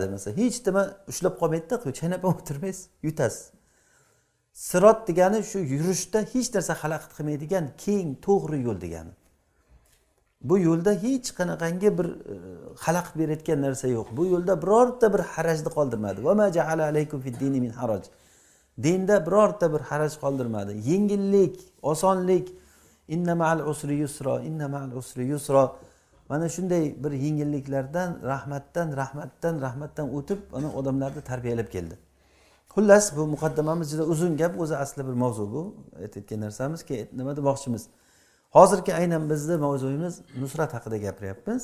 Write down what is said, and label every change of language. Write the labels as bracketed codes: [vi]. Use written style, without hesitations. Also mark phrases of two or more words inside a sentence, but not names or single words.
[uz] Masalan, hech nima ushlab qolmaydi-da, chaynab o'tirmaysiz, yutasiz. Sirot degani shu yurishda hech narsa xalaqit qilmaydigan keng, to'g'ri yo'l degani. Bu yo'lda hech qanaqangi bir xalaqit berayotgan narsa yo'q. Bu yo'lda birorta bir harajni qoldirmadi. [ar] وما جعل عليكم في الدين من حرج. [uz] Dinda birorta bir haraj qoldirmadi. Yengillik, osonlik, [ar] إن مع العسر يسرا إن مع العسر يسرا, inna ma'al usri yusra. [uz] Mana shunday bir yengilliklardan, rahmatdan o'tib, ana odamlarni tarbiyalab keldi. Xullas, bu muqaddamamiz juda uzun gap, o'zi asli bir mavzu bu. Aytayotgan narsamizki, nima demoqchimiz? Hozirgi aynan bizning mavzuyimiz nusrat haqida gapiryapmiz.